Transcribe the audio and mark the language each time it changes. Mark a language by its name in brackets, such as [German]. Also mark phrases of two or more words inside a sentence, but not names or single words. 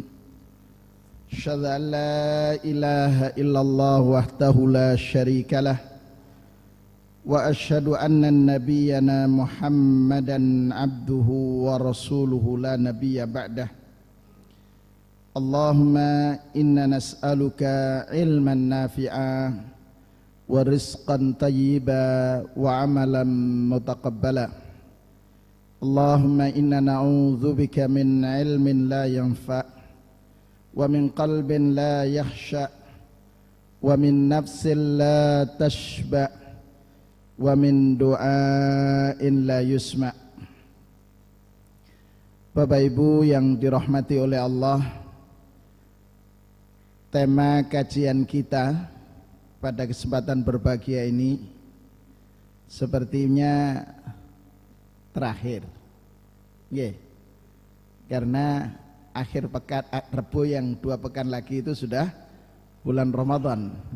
[Arabic] أشهد أن لا إله إلا الله وحده لا شريك له وأشهد أن نبينا محمدا عبده ورسوله لا نبي بعده. اللهم إنا نسألك علما نافعا ورزقا طيبا وعملا متقبلا. اللهم إنا نعوذ بك من علم لا ينفع ومن قلب لا يخشع ومن نفس لا تشبع ومن دعاء لا يسمع. [Indonesian] Bapak Ibu yang dirahmati oleh Allah, tema kajian kita pada kesempatan berbahagia ini sepertinya terakhir, karena akhir pekan Rebo yang 2 pekan lagi itu sudah bulan Ramadan.